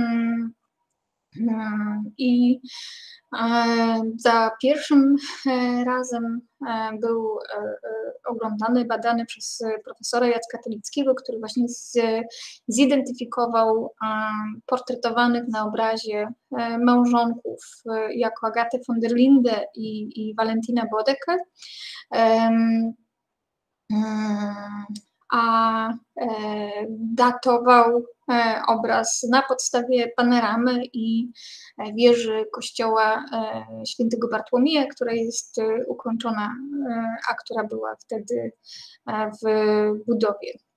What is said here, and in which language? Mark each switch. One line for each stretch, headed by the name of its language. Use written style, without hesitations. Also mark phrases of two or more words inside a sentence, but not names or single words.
Polish: I za pierwszym razem był oglądany, badany przez profesora Jacka Telickiego, który właśnie zidentyfikował portretowanych na obrazie małżonków jako Agatę von der Linde i Valentina Bodecke. A datował obraz na podstawie panoramy i wieży kościoła świętego Bartłomieja, która jest ukończona, a która była wtedy w budowie.